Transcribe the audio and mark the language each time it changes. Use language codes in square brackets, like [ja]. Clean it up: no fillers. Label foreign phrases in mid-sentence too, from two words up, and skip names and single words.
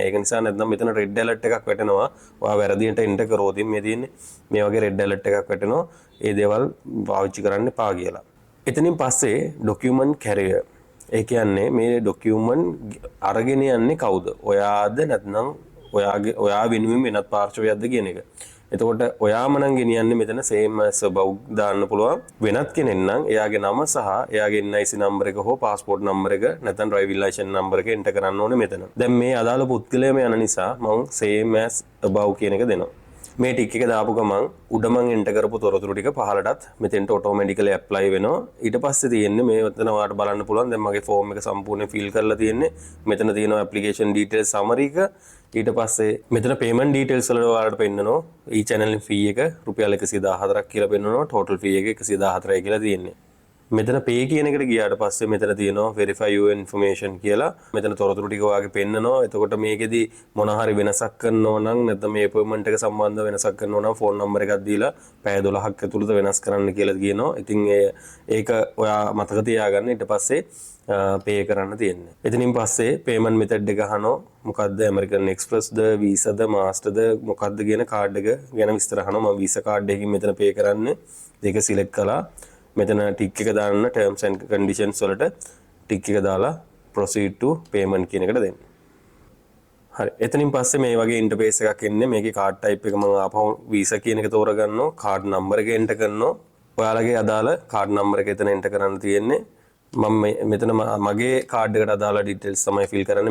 [si] ඒක නිසා නැත්නම් මෙතන [en] red alert [si] එකක් වැටෙනවා. ඔයා වැරදියට එන්ටර් කරොත් මේ තියෙන්නේ මේ වගේ [en] red alert [si] එකක් වැටෙනවා. ඒ දේවල් පාවිච්චි කරන්න එපා කියලා. එතනින් පස්සේ [en] document carrier. [si] ඒ කියන්නේ මේ ડોකියුමන්ට් අරගෙන යන්නේ කවුද? ඔයාද නැත්නම් ඔයා වෙනුවෙන් වෙනත් පාර්ශවයක්ද කියන එක. එතකොට ඔයාම නම් ගෙනියන්නේ මෙතන [en] same as above [si] දාන්න පුළුවන්. වෙනත් කෙනෙක් නම් එයාගේ නම සහ එයාගේ [en] NIC number [si] එක හෝ [en] passport number [si] එක නැත්නම් [en] driving license number [si] එක එන්ටර් කරන්න ඕනේ මෙතන. දැන් මේ අදාළ පුද්ගලයාම යන නිසා මම [en] same as above [si] කියන එක දෙනවා. මේ ටික එක දාපු ගමන් උඩ මං එන්ටර් කරපු තොරතුරු ටික පහළටත් මෙතෙන්ට [en] automatically apply [si] වෙනවා. ඊට පස්සේ තියෙන්නේ මේ මෙතන ඔයාලට බලන්න පුළුවන්. දැන් මගේ ෆෝම් එක සම්පූර්ණයෙන් ෆිල් කරලා තියෙන්නේ. මෙතන තියෙනවා [en] application details summary [si] එක. ඊට පස්සේ මෙතන [en] payment details [si] වල ඔයාලට පෙන්නනවා. ඊ [en] channel fee [si] එක රුපියල් 114ක් කියලා පෙන්නනවා. [en] total fee [si] එක 114යි කියලා තියෙන්නේ. මෙතන pay කියන එකට ගියාට පස්සේ මෙතන තියෙනවා [en] verify your information [si] කියලා. මෙතන තොරතුරු ටික ඔයාගේ පෙන්නනවා. එතකොට මේකෙදි මොන හරි වෙනසක් කරනවා නම් නැත්නම් මේ appointment එක සම්බන්ධව වෙනසක් කරනවා නම් [en] phone number [si] එකක් දීලා පැය 12ක් ඇතුළත වෙනස් කරන්න කියලා කියනවා. ඉතින් ඒක ඔයා මතක තියාගන්න. ඊට පස්සේ pay කරන්න තියෙන්නේ. එතනින් පස්සේ [en] payment method [si] එක අහනවා. මොකද්ද American Express ද Visa ද Master ද මොකද්ද කියන කාඩ් එක ගැන විස්තර අහනවා. මම Visa කාඩ් එකකින් මෙතන pay කරන්නේ. ඒක select කළා. මෙතන ටික් එක දාන්න [en] terms and conditions [si] වලට ටික් එක දාලා [en] proceed to payment [si] කියන එකට දෙන්න. හරි. එතනින් පස්සේ මේ වගේ ඉන්ටර්ෆේස් එකක් එන්නේ. මේකේ [en] card type [si] එක මම ආපහු Visa කියන එක තෝරගන්නවා. [en] card number [si] එක එන්ටර් කරනවා. ඔයාලගේ අදාළ [en] card number [si] එක එතන එන්ටර් කරන්න තියෙන්නේ. මම මෙතන මගේ කාඩ් එකට අදාළ ඩීටේල්ස් තමයි ෆිල් කරන්නේ.